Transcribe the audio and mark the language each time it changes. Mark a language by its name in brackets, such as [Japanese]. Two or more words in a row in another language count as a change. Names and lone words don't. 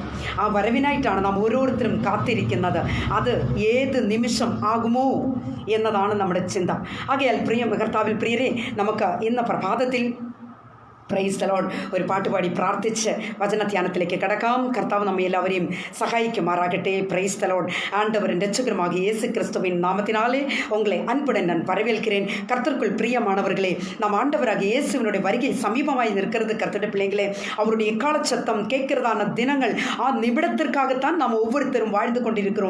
[Malayalam] ആ വരവിനായിട്ടാണ് നാം ഓരോരുത്തരും കാത്തിരിക്കുന്നത്. അത് ഏത് നിമിഷം ആകുമോ എന്നതാണ് നമ്മുടെ ചിന്ത. ആകയാൽ കർത്താവിൽ പ്രിയരെ, നമുക്ക് ഇന്ന് പ്രഭാതത്തിൽ [English] praise the lord [Malayalam] ഒരു പാട്ടുപാടി പ്രാർത്ഥിച്ച് വചനധ്യാനത്തിലേക്ക് കടക്കാം. കർത്താവ് നമ്മെ എല്ലാവരെയും സഹായിക്കുമാറാകട്ടെ. [English] praise the lord. [Tamil] ஆண்டவரின் இரட்சகருமாகிய இயேசு கிறிஸ்துவின் நாமத்தினாலே உங்களை அன்புடன் நான் வரவேற்கிறேன். கர்த்தருக்குள் பிரியமானவர்களே, நம் ஆண்டவராகிய இயேசுவினுடைய வருகை சமீபமாய் நிற்கிறது. கர்த்தருடைய பிள்ளைகளே, அவருடைய எக்கால சத்தம் கேட்கிறதான தினங்கள், ஆ நிமிடத்திற்காகத்தான் நாம் ஒவ்வொருத்தரும் வாழ்ந்து கொண்டிருக்கிறோம்.